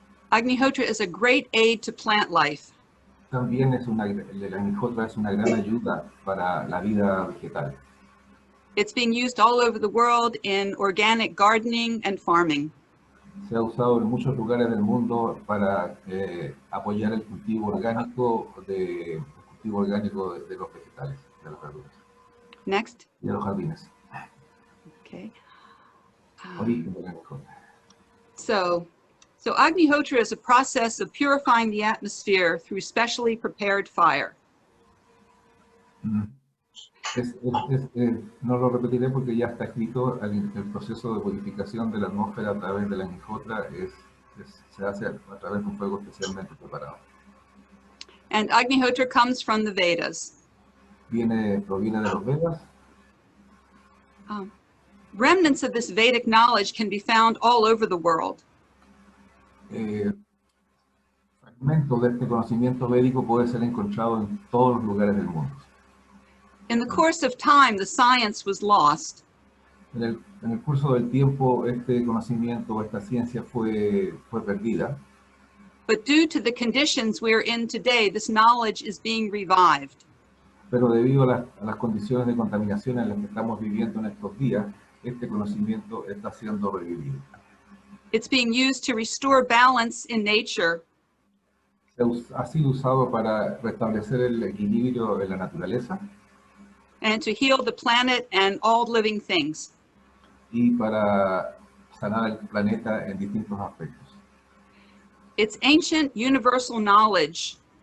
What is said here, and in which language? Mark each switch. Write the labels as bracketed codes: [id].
[en] Agnihotra is a great aid to plant life. [es] También el Agnihotra es una gran ayuda para la vida vegetal. [en] It's being used all over the world in organic gardening and farming. [es] Se ha usado en muchos lugares del mundo para apoyar el cultivo orgánico de los vegetales, de las verduras. [en] Next. [es] Y de los jardines. [en] Okay. [es] Origen del Agnihotra. [en] So Agnihotra is a process of purifying the atmosphere through specially prepared fire. [es] No lo repetiré porque ya está escrito. El proceso de purificación de la atmósfera a través de la Agnihotra se hace a través de un fuego especialmente preparado. [en] And Agnihotra comes from the Vedas. [es] Proviene de los Vedas. [en] Remnants of this Vedic knowledge can be found all over the world. [es] Fragmentos de este conocimiento védico puede ser encontrado en todos los lugares del mundo. [en] In the course of time, the science was lost. [es] En el curso del tiempo, este conocimiento, esta ciencia fue perdida. [en] But due to the conditions we're in today, this knowledge is being revived. [es] Pero debido a las condiciones de contaminación en las que estamos viviendo en estos días, este conocimiento está siendo revivido. [en] It's being used to restore balance in nature. [es] Ha sido usado para restablecer el equilibrio en la naturaleza. [en] And to heal the planet and all living things. [es] Y para sanar el planeta en distintos aspectos. [en] It's ancient universal knowledge.